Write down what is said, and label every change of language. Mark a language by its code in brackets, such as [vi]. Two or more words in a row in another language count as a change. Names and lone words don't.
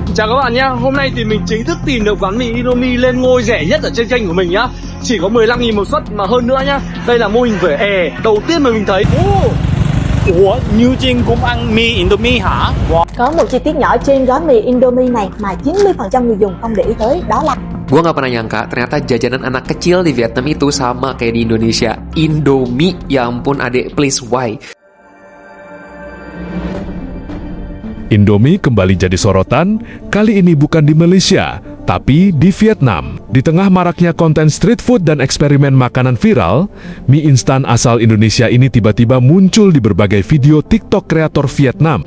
[vi] Chào các bạn nhé, hôm nay thì mình chính thức tìm được quán mì Indomie lên ngôi rẻ nhất ở trên kênh của mình nhá. Chỉ có 15.000 một suất mà hơn nữa nhá. Đây là mô hình vỉa hè đầu tiên mà mình thấy. Ủa, Như Trinh cũng ăn mì Indomie hả? Wow. Có một chi tiết nhỏ trên gói mì Indomie này mà 90% người dùng không để ý tới, đó là [id] Gue gak pernah nyangka ternyata jajanan anak kecil di Vietnam itu sama kayak di Indonesia. Indomie, ya ampun adek, [en] please why? [id] Indomie kembali jadi sorotan, kali ini bukan di Malaysia, tapi di Vietnam. Di tengah maraknya konten street food dan eksperimen makanan viral, mie instan asal Indonesia ini tiba-tiba muncul di berbagai video TikTok kreator Vietnam.